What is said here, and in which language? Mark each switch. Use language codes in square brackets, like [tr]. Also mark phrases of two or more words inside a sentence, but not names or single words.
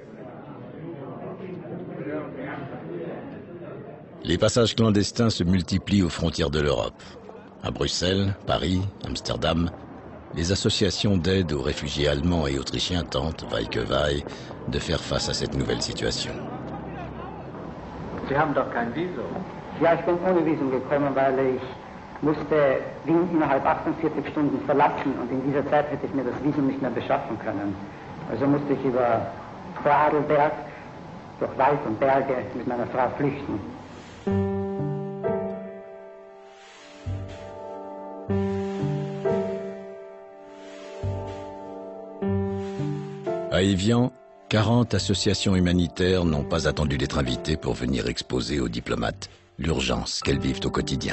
[fr] Les passages clandestins se multiplient aux frontières de l'Europe. À Bruxelles, Paris, Amsterdam, les associations d'aide aux réfugiés allemands et autrichiens tentent, vaille que vaille, de faire face à cette nouvelle situation. [de] Sie haben doch kein Visum. Ja, ich bin ohne Visum gekommen, weil ich musste Wien innerhalb 48 Stunden verlassen und in dieser Zeit hätte ich mir das Visum nicht mehr beschaffen können. Also musste ich über Vorarlberg, durch Wald und Berge mit meiner Frau flüchten. [fr] À Évian, 40 associations humanitaires n'ont pas attendu d'être invitées pour venir exposer aux diplomates l'urgence qu'elles vivent au quotidien.